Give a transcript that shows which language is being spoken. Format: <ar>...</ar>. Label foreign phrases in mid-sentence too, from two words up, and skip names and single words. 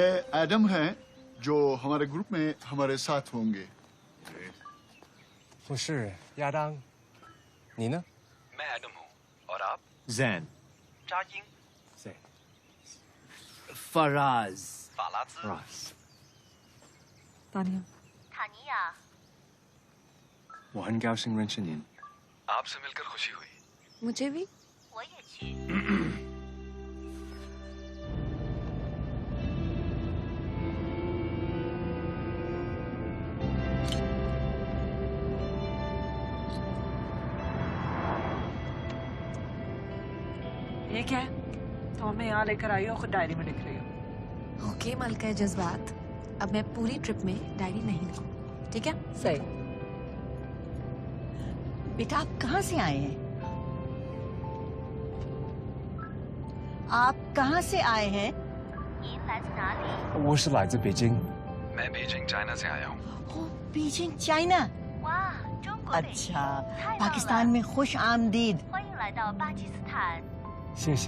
<hi>एडम हैं जो हमारे ग्रुप में हमारे साथ होंगे।</hi> <zh>我是亚当，你呢？</zh> <hi>मैं एडम हूँ और आप? जैन।</hi> <zh>扎英谁？ Faraz. 法拉兹。</zh> <hi>तानिया।</hi> <zh>塔尼亚，我很高兴认识您。</zh> <hi>आपसे मिलकर खुशी हुई। मुझे भी</hi> <zh>我也去。</zh> <hi>ये क्या है? तो हमें यहाँ लेकर आई हो, खुद डायरी में लिख रही हो। ओके मलका जज्बात, अब मैं पूरी ट्रिप में डायरी नहीं लिखूं, ठीक है? सही। बेटा आप कहाँ से आए हैं? आप कहाँ से आए हैं?</hi> <zh>您来自哪里？我是来自北京。</zh> <hi>मैं बीजिंग चाइना से आया हूँ।</hi> <zh>哦，बीजिंग चाइना। 哇，中国的。</zh> <hi>अच्छा, पाकिस्तान में खुश आमदीद।</hi> <zh>欢迎来到巴基斯坦。谢谢。</zh>